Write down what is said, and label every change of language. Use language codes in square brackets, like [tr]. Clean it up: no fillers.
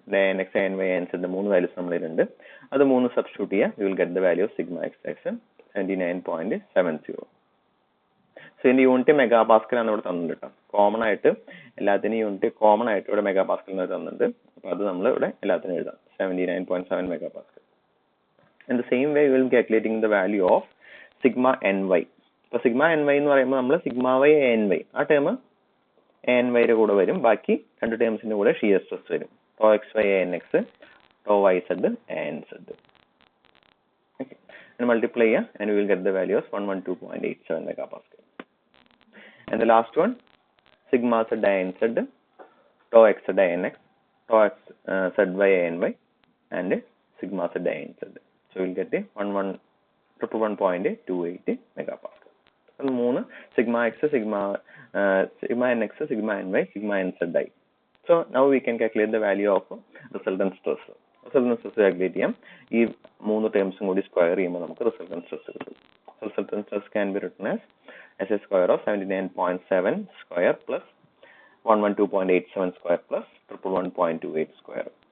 [ml] N X N Y N Z 3 values നമ്മളിലുണ്ട്. അത് 3 substitute ചെയ്യുക. [en] You will get the value of sigma x x 79.70. [ml] So ഇതിന്റെ unit mega Pascal ആണ് ഇവിടെ തന്നിട്ടുണ്ട് കേട്ടോ. കോമൺ ആയിട്ട് എല്ലാത്തിനും യൂണിറ്റ് കോമൺ ആയിട്ട് ഇവിടെ മെഗാ പാസ്കൽ തന്നിട്ടുണ്ട്. അപ്പോൾ അത് നമ്മൾ ഇവിടെ എല്ലാത്തിനും എഴുതാം 79.7 mega Pascal. [en] In the same way, we will be calculating the value of sigma ny. [ml] അപ്പോൾ sigma ny എന്ന് പറയുമ്പോൾ നമ്മൾ sigma y ny ആ ടേം ny യുടെ കൂടെ വരും. ബാക്കി രണ്ട് ടേംസിന്റെ കൂടെ ഷിയർ സ്ട്രെസ് വരും. [en] tau xy anx, tau yz anz. Okay, and multiply and we will get the value of 112.87 megapascal. And the last one, sigma z anz, tau x anx, tau x zy any, and sigma z anz. So we will get a 111.28 megapascal. And 3 sigma x, sigma nx, sigma ny, sigma nzi. So now we can calculate the value of resultant stress. Resultant stress calculate ചെയ്യാം. [ml] ഈ 3 ടേംസും കൂടി square ചെയ്യുമ്പോൾ നമുക്ക് resultant stress കിട്ടും. [en] Resultant stress can be written as a square of 79.7 square plus 112.87 square plus 111.28 square.